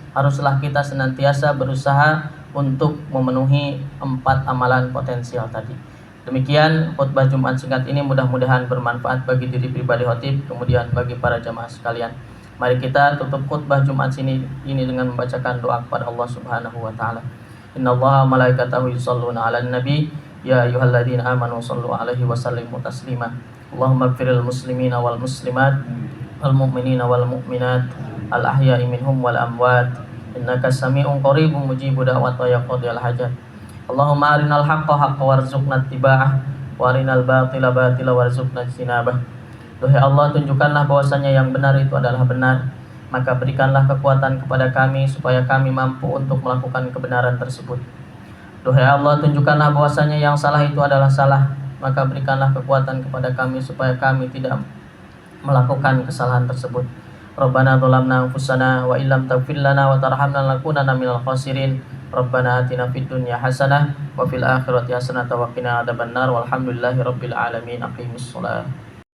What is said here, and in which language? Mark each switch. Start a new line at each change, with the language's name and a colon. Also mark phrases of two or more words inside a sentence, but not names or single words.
Indonesian: Haruslah kita senantiasa berusaha untuk memenuhi 4 amalan potensial tadi. Demikian khutbah Jumat singkat ini, mudah-mudahan bermanfaat bagi diri pribadi khotib, kemudian bagi para jamaah sekalian. Mari kita tutup khutbah Jumat ini dengan membacakan doa kepada Allah
Arabic: سبحانه وتعالى. إن الله وملائكته يصلون على النبي يا أيها الذين آمنوا صلوا عليه وسلموا تسليما. اللهم اغفر للمسلمين والمسلمات والمؤمنين والمؤمنات الأحياء منهم والأموات إنك سميع قريب مجيب الدعوات ويا قاضي الحاجات. اللهم أرنا الحق حقا وارزقنا اتباعه وأرنا الباطل باطلا وارزقنا اجتنابه.
Indonesian: Duhai Allah, tunjukkanlah bahwasanya yang benar itu adalah benar, maka berikanlah kekuatan kepada kami supaya kami mampu untuk melakukan kebenaran tersebut. Duhai Allah, tunjukkanlah bahwasanya yang salah itu adalah salah, maka berikanlah kekuatan kepada kami supaya kami tidak melakukan kesalahan tersebut.
Arabic: ربنا ظلمنا أنفسنا وإن لم تغفر لنا وترحمنا لنكونن من الخاسرين. ربنا آتنا في الدنيا حسنة وفي الآخرة حسنة وقنا عذاب النار. والحمد لله رب العالمين. أقيموا الصلاة.